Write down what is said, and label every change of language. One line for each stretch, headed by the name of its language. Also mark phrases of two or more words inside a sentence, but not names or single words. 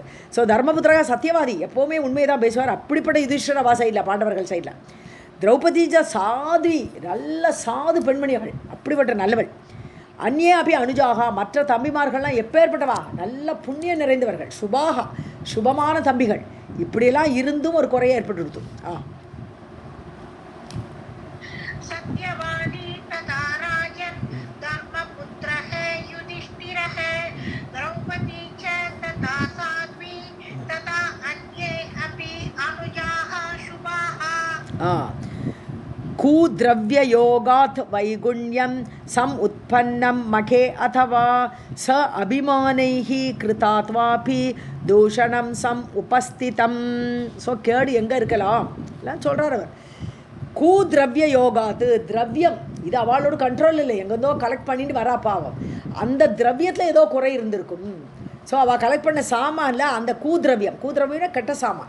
Tamil: ஸோ
Sanskrit: धर्मपुत्रः सत्यवादी,
Tamil: எப்போவுமே உண்மையை தான் பேசுவார். அப்படிப்பட்ட யுதிஷ்டிரவா சைடில், பாண்டவர்கள் சைடில்.
Sanskrit: द्रौपदी च साध्वी,
Tamil: நல்ல சாது பெண்மணி அவள், அப்படிப்பட்ட நல்லவள்.
Sanskrit: अन्ये अपि अनुजाः,
Tamil: மற்ற தம்பிமார்கள்லாம் எப்பேற்பட்டவா, நல்ல புண்ணியம் நிறைந்தவர்கள். சுபாகா, சுபமான தம்பிகள். இப்படியெல்லாம் இருந்தும் ஒரு குறையை ஏற்பட்டு.
Sanskrit: सत्यवादी तथा राजन् धर्मपुत्रः युधिष्ठिरः द्रौपदी च तथा साध्वी तथा अन्ये अपि अनुजाः शुभाः. कूद्रव्ययोगात् वैगुण्यं सम् उत्पन्नं मखे अथवा स अभिमानैः कृतात्वापि दूषणं सम् उपस्थितं.
Tamil: ஸோ கேடு எங்கே இருக்கலாம் எல்லாம் சொல்கிறார் அவர்.
Sanskrit: कुद्रव्य योगात्,
Tamil: திரவியம் இது அவளோட கண்ட்ரோல் இல்லை, எங்கேருந்தோ கலெக்ட் பண்ணிட்டு வரா பாவம். அந்த திரவியத்தில் ஏதோ குறை இருந்திருக்கும். ஸோ அவள் கலெக்ட் பண்ண சாமானில் அந்த கூத்ரவியம்னா கெட்ட சாமான்.